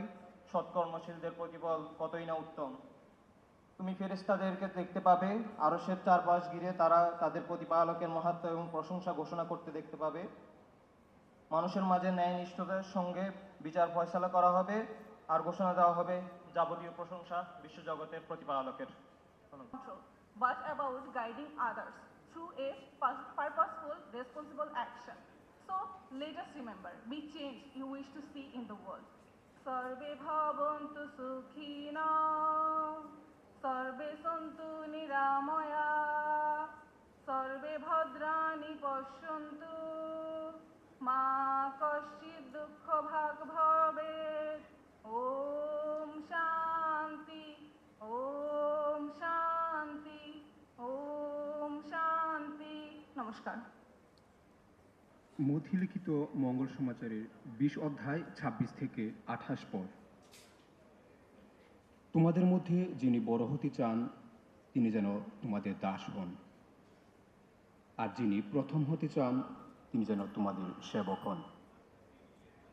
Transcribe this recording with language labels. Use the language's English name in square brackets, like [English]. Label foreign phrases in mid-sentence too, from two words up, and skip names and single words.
[Bangla] সৎকর্মশীলদের প্রতিফল কতই না উত্তম। তুমি ফেরেশতাদেরকে দেখতে পাবে, আরশের চারপাশ ঘিরে তারা তাদের প্রতিপালকের মাহাত্ম্য এবং প্রশংসা ঘোষণা করতে দেখতে পাবে। মানুষের মাঝে ন্যায়নিষ্ঠতার সঙ্গে বিচার ফয়সালা করা হবে আর ঘোষণা দেওয়া হবে যাবতীয় প্রশংসা বিশ্বজগতের প্রতিপালকের। [English] control, but about guiding others through a purposeful, responsible action. So let us remember, be change you wish to see in the world. [Sanskrit] सर्वे भवन्तु सुखिनः, सर्वे सन्तु निरामयाः, सर्वे भद्राणि पश्यन्तु, मा कश्चिद् दुःख भाग् भवेत्. ॐ शान्ति, ॐ शान्ति, ॐ शान्ति. [Bangla] নমস্কার। মথিলিখিত মঙ্গল সমাচারের 20 অধ্যায় 26 থেকে 28 পদ। তোমাদের মধ্যে যিনি বড় হতে চান তিনি যেন তোমাদের দাস হন, আর যিনি প্রথম হতে চান তিনি যেন তোমাদের সেবক হন।